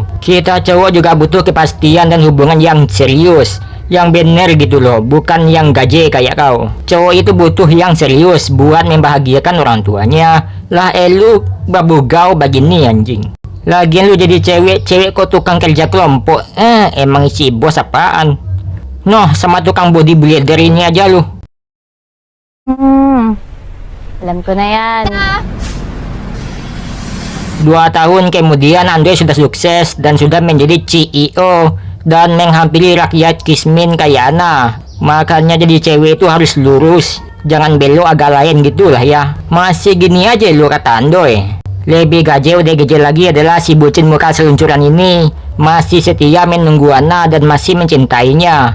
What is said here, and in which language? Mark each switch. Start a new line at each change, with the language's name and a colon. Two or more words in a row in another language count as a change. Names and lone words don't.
Indonesian: Kita cowok juga butuh kepastian dan hubungan yang serius, yang bener gitu loh, bukan yang gaje kayak kau. Cowok itu butuh yang serius buat membahagiakan orang tuanya. Lah lu babugau begini anjing. Lagian lu jadi cewek kok tukang kerja kelompok. Emang isi bos apaan? Noh, sama tukang bodybuilder ini aja lu.
Filipino: Alam ko na yan.
Indonesian: 2 tahun kemudian Andre sudah sukses dan sudah menjadi CEO dan menghampiri rakyat Kismin kayak Ana. Makanya jadi cewek itu harus lurus, jangan belok agak lain gitulah ya. Masih gini aja lu kata Andre. Lebih gaje lagi adalah si bucin muka seluncuran ini masih setia menunggu Ana dan masih mencintainya.